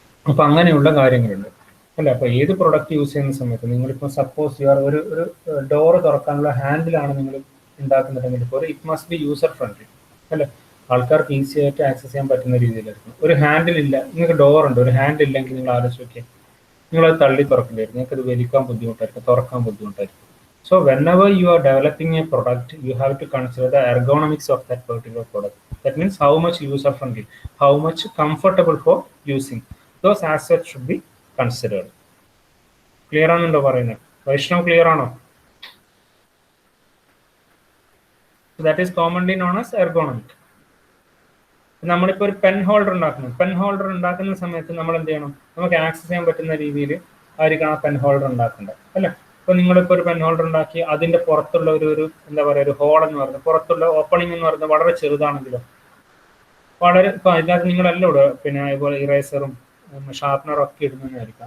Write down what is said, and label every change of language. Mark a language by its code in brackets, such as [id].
[ml] അപ്പൊ അങ്ങനെയുള്ള കാര്യങ്ങളുണ്ട്, അല്ല. അപ്പൊ ഏത് പ്രൊഡക്റ്റ് യൂസ് ചെയ്യുന്ന സമയത്ത് നിങ്ങളിപ്പോൾ സപ്പോസ് ഒരു ഡോറ് തുറക്കാനുള്ള ഹാൻഡിലാണ് നിങ്ങൾ ഉണ്ടാക്കുന്നുണ്ടെങ്കിൽ ഇപ്പോൾ [en] it must be user friendly, [ml] അല്ലെ. ആൾക്കാർക്ക് ഈസി ആയിട്ട് ആക്സസ് ചെയ്യാൻ പറ്റുന്ന രീതിയിലായിരിക്കും. ഒരു ഹാൻഡിൽ ഇല്ല, നിങ്ങൾക്ക് ഡോർ ഉണ്ട്, ഒരു ഹാൻഡിൽ ഇല്ലെങ്കിൽ നിങ്ങൾ ആലോചിച്ച് നോക്കിയാൽ നിങ്ങളത് തള്ളി തുറക്കേണ്ടിയായിരിക്കും, നിങ്ങൾക്ക് അത് വലിക്കാൻ ബുദ്ധിമുട്ടായിരിക്കും, തുറക്കാൻ ബുദ്ധിമുട്ടായിരിക്കും. [en] So whenever you are developing a product, you have to consider the ergonomics of that particular product. That means how much user friendly, how much comfortable for using. Those aspects should be considered. [ml] Clear ആണല്ലോ പറയുന്നത്? Vaishnav clear ആണോ? [en] So that is commonly known as ergonomic. [ml] നമ്മളിപ്പോൾ ഒരു pen holder ഉണ്ടാക്കുന്ന സമയത്ത് നമ്മൾ എന്ത് ചെയ്യണം? നമുക്ക് ആക്സസ് ചെയ്യാൻ പറ്റുന്ന രീതിയിൽ ആയിരിക്കണം ആ പെൻ ഹോൾഡർ ഉണ്ടാക്കേണ്ടത്, അല്ലേ? ഇപ്പൊ നിങ്ങളിപ്പോൾ ഒരു പെൻ ഹോൾഡർ ഉണ്ടാക്കി അതിന്റെ പുറത്തുള്ള ഒരു എന്താ പറയുക, ഒരു ഹോൾ എന്ന് പറയുന്നത്, പുറത്തുള്ള ഓപ്പണിംഗ് എന്ന് പറയുന്നത് വളരെ ചെറുതാണെങ്കിലോ, ഇപ്പൊ അതിനകത്ത് നിങ്ങളെല്ലാം ഇടുക, പിന്നെ അതുപോലെ ഇറേസറും ഷാർപ്പനറും ഒക്കെ ഇടുന്നതായിരിക്കും.